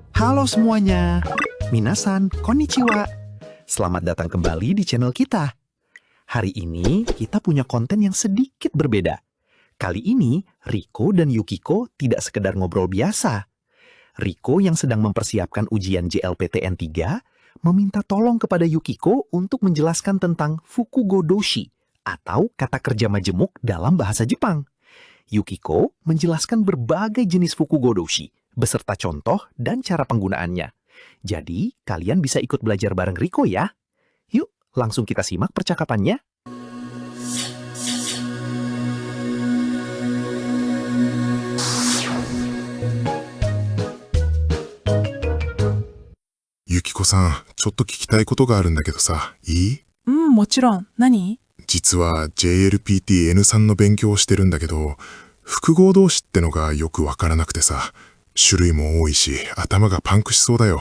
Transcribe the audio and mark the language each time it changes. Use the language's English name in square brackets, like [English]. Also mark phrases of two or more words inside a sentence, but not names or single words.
[Indonesian] Halo semuanya, [Japanese] 皆さん、こんにちは. [Indonesian] Selamat datang kembali di channel kita. Hari ini kita punya konten yang sedikit berbeda. Kali ini Riko dan Yukiko tidak sekedar ngobrol biasa. Riko yang sedang mempersiapkan ujian JLPTN 3 meminta tolong kepada Yukiko untuk menjelaskan tentang [Japanese] 複合動詞 [Indonesian] atau kata kerja majemuk dalam bahasa Jepang. Yukiko menjelaskan berbagai jenis [Japanese] 複合動詞 [Indonesian] beserta contoh dan cara penggunaannya. Jadi, kalian bisa ikut belajar bareng Riko ya. Yuk, langsung kita simak percakapannya. [Japanese] Yukiko-san、ちょっと聞きたいことがあるんだけどさ、いい？もちろん。何？実は JLPT N3 の勉強をしてるんだけど、複合動詞ってのがよくわからなくてさ、種類も多いし、頭がパンクしそうだよ。